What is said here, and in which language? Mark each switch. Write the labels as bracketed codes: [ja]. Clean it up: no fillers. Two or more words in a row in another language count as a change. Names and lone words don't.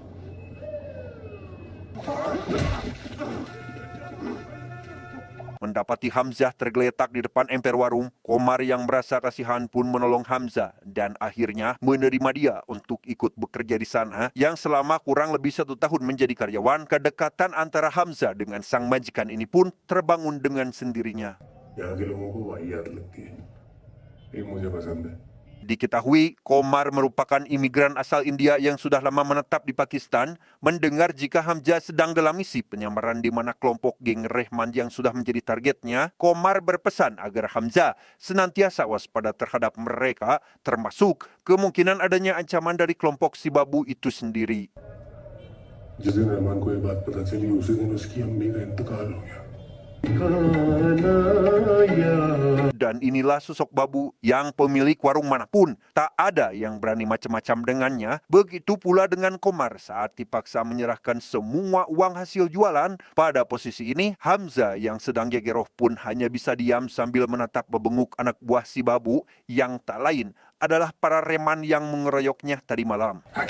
[id] Mendapati Hamzah tergeletak di depan emper warung, Komar yang merasa kasihan pun menolong Hamzah dan akhirnya menerima dia untuk ikut bekerja di sana, yang selama kurang lebih 1 tahun menjadi karyawan. Kedekatan antara Hamzah dengan sang majikan ini pun terbangun dengan sendirinya. [hi] यहाँ के लोगों को वाहियात लगती है. ये मुझे पसंद है. [id] Diketahui, Komar merupakan imigran asal India yang sudah lama menetap di Pakistan. Mendengar jika Hamzah sedang dalam misi penyamaran di mana kelompok geng Rehman yang sudah menjadi targetnya, Komar berpesan agar Hamzah senantiasa waspada terhadap mereka, termasuk kemungkinan adanya ancaman dari kelompok si Babu itu sendiri. [hi] जिस दिन रहमान को ये बात पता चली उसी दिन उसकी अम्मी का इंतकाल हो गया. [id] Dan inilah sosok Babu yang pemilik warung manapun tak ada yang berani macam-macam dengannya. Begitu pula dengan Komar saat dipaksa menyerahkan semua uang hasil jualan. Pada posisi ini, Hamzah yang sedang gegeroh pun hanya bisa diam sambil menatap bebenguk anak buah si Babu yang tak lain adalah para reman yang mengeroyoknya tadi malam.